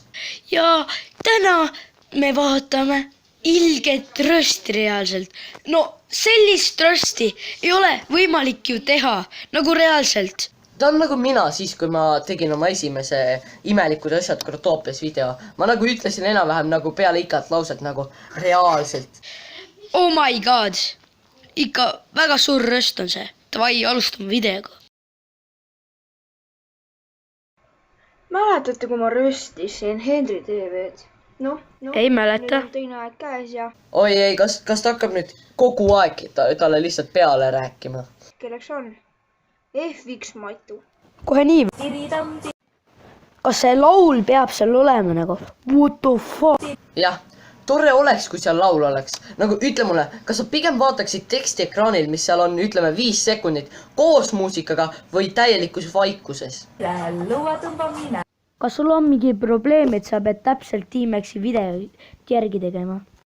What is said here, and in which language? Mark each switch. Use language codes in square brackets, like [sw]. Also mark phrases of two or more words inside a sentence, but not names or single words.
[et] Ja täna me vaatame ilget rösti reaalselt. No sellist rösti ei ole võimalik ju teha, nagu reaalselt. Ta on nagu mina siis, kui ma tegin oma esimese imelikud asjad Grotoopias video. Ma nagu ütlesin enam-vähem nagu peale igat lauset nagu reaalselt. [en] Oh my god. [et] Ikka väga suur röst on see. Davai, alustame videoga. Mäletate, kui ma röstisin Henry TV-d? Ei mäleta. Teine aeg käes ja Oi ei, kas ta hakkab nüüd kogu aeg talle lihtsalt peale rääkima? kelleks on? FX Matu. kohe nii või? kas see laul peab seal olema nagu? [en] What the fuck? [et] jah, tore oleks, kui seal laul oleks. nagu ütle mulle, kas sa pigem vaataksid teksti ekraanil, mis seal on, ütleme 5 sekundit, koos muusikaga või täielikus vaikuses? kas sul on mingi probleem, et sa pead täpselt T-Maxi videot järgi tegema?